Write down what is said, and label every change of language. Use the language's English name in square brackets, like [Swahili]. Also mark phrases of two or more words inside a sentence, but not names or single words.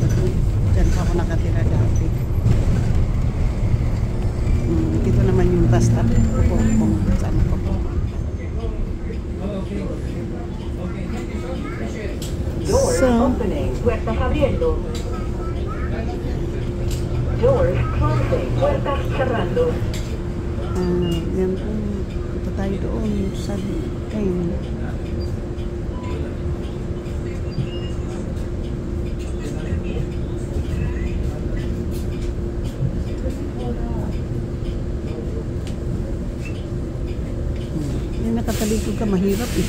[Filipino] Diyan po ako nakatira dati. Dito naman yung bus stop po kung saan po po. [English] Doors opening. [Spanish] Puertas abriendo. [English] Doors closing. [Spanish] Puertas cerrando. [Filipino] Yan po. Ito tayo doon sa kain. Yung nakatalikod ka, mahirap eh.